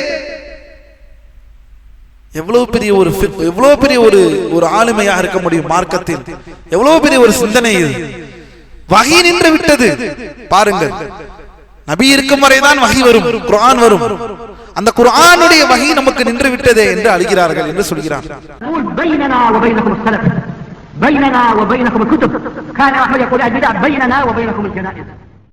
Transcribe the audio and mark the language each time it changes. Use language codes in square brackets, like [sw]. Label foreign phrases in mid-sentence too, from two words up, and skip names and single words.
[ta] எவ்வளவு பெரிய ஒரு ஆளுமையாக இருக்க முடியும் மார்க்கத்தில்? எவ்வளவு பெரிய ஒரு சிந்தனை இது! வஹி நின்று விட்டது. பாருங்கள், நபி இருக்கும் வரைதான் வஹி வரும், குர்ஆன் வரும். அந்த குர்ஆனுடைய வஹி நமக்கு நின்று விட்டதே என்று அழுகிறார்கள் என்று சொல்கிறார். [ar] بيننا وبينكم الكتب كان أحمد يقول البدع بيننا وبينكم الجنائز